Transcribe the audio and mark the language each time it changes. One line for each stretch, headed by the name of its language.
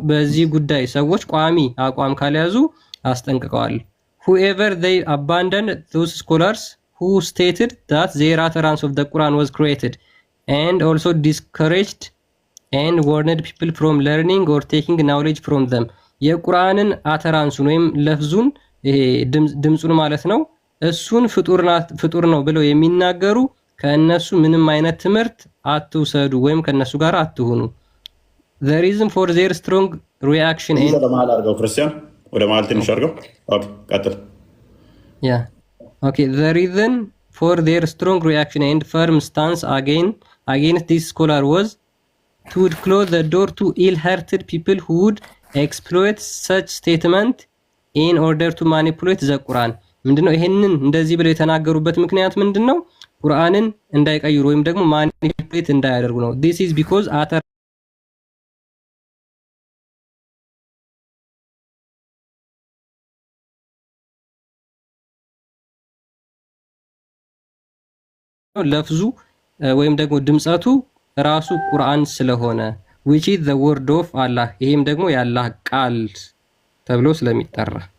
Amharic: በዚህ ጉዳይ ሰዎች ቋሚ አቋም ካልያዙ አስጠንቅቀዋል።
English: whoever they abandoned those scholars who stated that their utterance of the Quran was created and also discouraged and warned people from learning or taking knowledge from them።
Amharic: የቁርአንን አተራንሱን ወይም ለፍዙን ይሄ ድምጹን ማለት ነው እሱን ፍጡር ነው ብለው የሚናገሩ ከነሱ ምንም አይነት ትምህርት አትውሰዱ ወይም ከነሱ ጋር አትሁኑ።
English: the reason for their strong reaction and
Amharic: ክርስቲያን ወደ መሀል ትንሽ አድርገው። ኦኬ ቀጥል።
English: yeah okay the reason for their strong reaction and firm stance against this scholar was to close the door to ill-hearted people who would exploit such statement in order to manipulate the Quran።
Amharic: ምንድነው ይሄንን እንደዚህ ብለው የተናገሩበት ምክንያት ምንድነው? ቁርአንን እንዳይቀይሩ ወይም ደግሞ ማኒፑሌት እንዳያደርጉ ነው።
English: this is because utter
Amharic: ለፍዙ ወይም ደግሞ ድምጸቱ ራሱ ቁርአን ስለሆነ
English: which is the word of Allah
Amharic: ይሄም ደግሞ የአላህ ቃል ተብሎ ስለሚጠራ